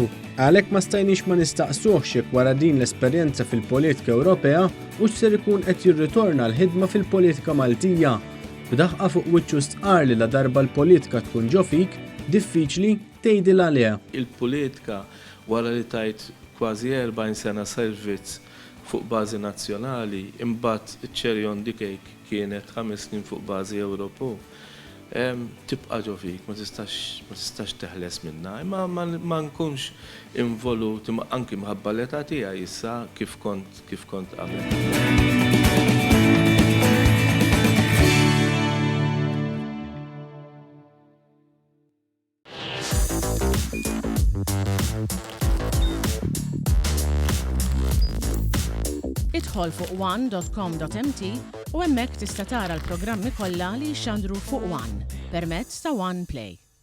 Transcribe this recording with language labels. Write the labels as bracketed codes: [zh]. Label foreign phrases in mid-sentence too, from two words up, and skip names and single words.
[mt] Għalhekk ma stajniex ma nistaqsuhx jekk wara din l-esperjenza fil-politika Ewropea u x'ser ikun qed jirritorna l-ħidma fil-politika Maltija. B'daħqa fuq wiċċu stqar li la darba l-politika tkun ġo fik, diffiċli tgħidil għaliha. Il-politika wara li tajt kważi 40 sena servizz fuq bażi nazzjonali, imbagħad iċ- [en] cherry on the cake [mt] kienet 5 snin fuq bażi Ewropew. Tibqa' ġo fik, ma tistax teħles minnha, imma ma nkunx involut anki mħabba l-età tiegħi issa kif kont qabel. Idħol fuq one.com.mt u hemmhekk tista' tara l-programmi kollha li jxandru fuq One permezz ta' One Play.